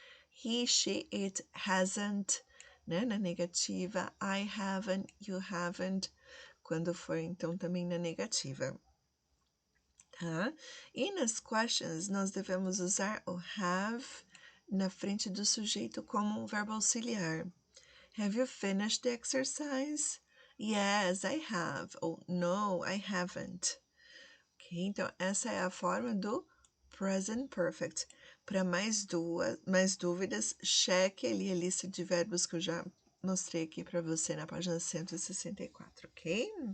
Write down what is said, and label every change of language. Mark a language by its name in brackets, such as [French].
[English] He, she, it, hasn't, né? [Portuguese] Na negativa. [English] I haven't, you haven't, [Portuguese] quando for então também na negativa. Tá? E nas questions, nós devemos usar o have na frente do sujeito como um verbo auxiliar. [English] Have you finished the exercise? Yes, I have. Ou no, I haven't. [Portuguese] Ok, então essa é a forma do present perfect. Para mais dúvidas, cheque ali a lista de verbos que eu já mostrei aqui para você na página 164, ok?